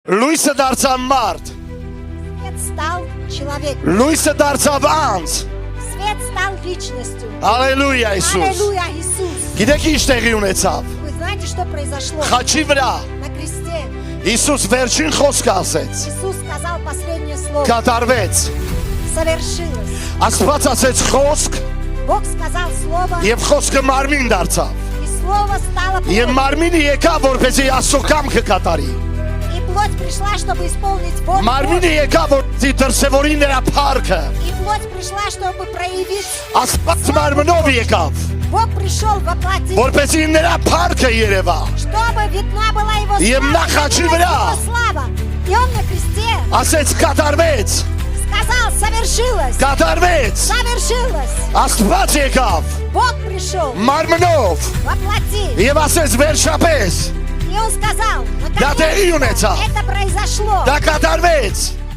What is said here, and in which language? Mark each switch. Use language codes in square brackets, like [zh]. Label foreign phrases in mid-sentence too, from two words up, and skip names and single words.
[hy] Լույսը դարձավ մարդ, [ru] Свет стал человеком. [hy] լույսը դարձավ անձ, [ru] Свет стал личностью. [hy] Ալելույա Իսուս։ [ru] Аллилуйя, Иисус. [hy] Գիտեք ինչ տեղի ունեցավ։ [ru] Вы знаете, что произошло? [hy] Խաչի վրա [ru] На кресте [hy] Իսուս վերջին խոսքը ասեց, [ru] Иисус сказал последнее слово. [hy] կատարվեց։ [ru] Совершилось. [hy] Աստված ասեց խոսք, [ru] Бог сказал слово, [hy] եւ խոսքը մարմին дարձավ։ [ru] и слово стало [hy] Եվ [ru] плотью. [hy] մարմինը եկավ, որպեսզի Աստծո կամքը կատարի։ [ru] И плоть пришла, чтобы исполнить волю [hy] Մարմինը [ru] Божью. [hy] եկավ, որպեսզի դրսևորի նրա փառքը։ [ru] И плоть пришла, чтобы проявить. [hy] Աստված մարմնով եկավ, [ru] Бог пришел воплотить, [hy] որպեսզի նրա փառքը երևա։ [ru] чтобы видна была его [hy] Եվ նա [ru] слава. [hy] խաչի [ru] видна [hy] վրա [ru] его слава. И он на кресте [hy] ասեց կատարվեց, [ru] сказал, совершилось. [hy] կատարվեց։ [ru] Совершилось. [hy] Աստված եկավ [ru] Бог пришел [hy] մարմնով [ru] воплотить. [hy] եւ ասեց վերջապես, [ru] И он сказал, Да ты наконец-то юница. это произошло. [hy] դա կատարվեց։